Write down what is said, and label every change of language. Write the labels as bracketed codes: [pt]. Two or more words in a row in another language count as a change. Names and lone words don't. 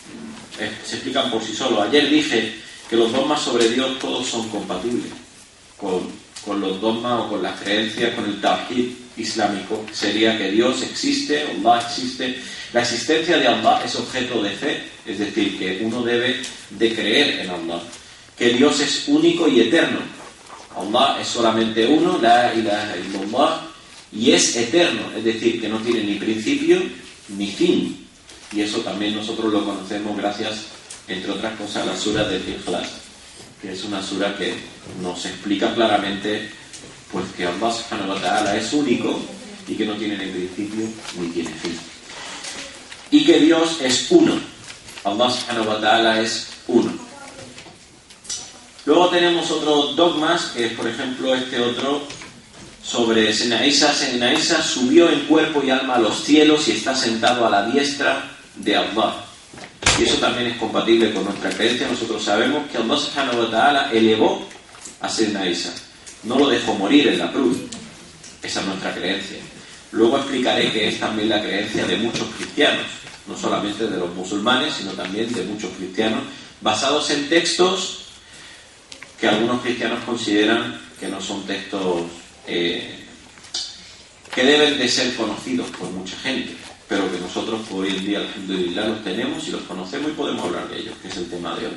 [es] se explican por sí solos. Ayer dije que los dogmas sobre Dios todos son compatibles con los dogmas o con las creencias, con el tawhid islámico. Sería que Dios existe, Allah existe. La existencia de Allah es objeto de fe, es decir, que uno debe de creer en Allah. Que Dios es único y eterno. Allah es solamente uno, [ar] لا إله إلا الله, [es] y es eterno, es decir, que no tiene ni principio ni fin. Y eso también nosotros lo conocemos gracias, entre otras cosas, a la sura del Ikhlas, que es una sura que nos explica claramente pues que Allah [ar] سبحانه وتعالى [es] es único y que no tiene ni principio ni tiene fin. Y que Dios es uno. Allah [ar] سبحانه وتعالى [es] es uno. Luego tenemos otros dogmas, que es por ejemplo este otro sobre Señor Isa. Señor Isa subió en cuerpo y alma a los cielos y está sentado a la diestra de Allah. Y eso también es compatible con nuestra creencia. Nosotros sabemos que Allah [ar] سبحانه وتعالى [es] elevó a Señor Isa, no lo dejó morir en la cruz. Esa es nuestra creencia. Luego explicaré que es también la creencia de muchos cristianos, no solamente de los musulmanes, sino también de muchos cristianos, basados en textos que algunos cristianos consideran que no son textos que deben de ser conocidos por mucha gente, pero que nosotros hoy en día, alhamdulillah, los tenemos y los conocemos y podemos hablar de ellos, que es el tema de hoy.